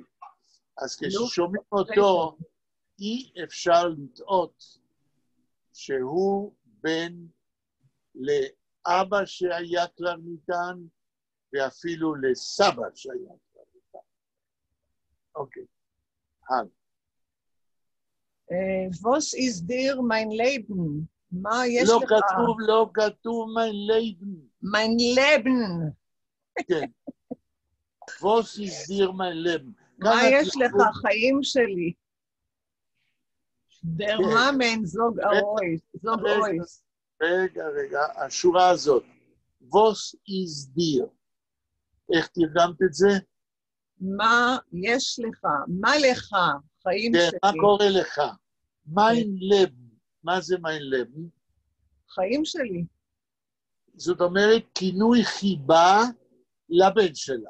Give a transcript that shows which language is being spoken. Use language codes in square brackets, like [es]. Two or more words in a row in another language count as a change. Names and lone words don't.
[he] אז כששומעים אותו, אי אפשר לטעות שהוא בן לאבא שהיה קלרניטן ואפילו לסבא שהיה. אוקיי, הלאה. [yi] Was ist dir mein Leben? [he] מה יש לך? לא כתוב [yi] mein Leben. Mein Leben. [he] כן. [yi] Was ist dir mein Leben? [he] מה יש לך, חיים שלי? [yi] Der Mamen, זוג אויס. [he] רגע, השורה הזאת. [yi] Was ist dir? [he] איך תרגמת את זה? מה יש לך? מה לך? חיים שלי. כן, מה קורה לך? [yi] mein Leben. [he] מה זה [yi] mein Leben? [he] חיים שלי. זאת אומרת, כינוי חיבה לבן שלה.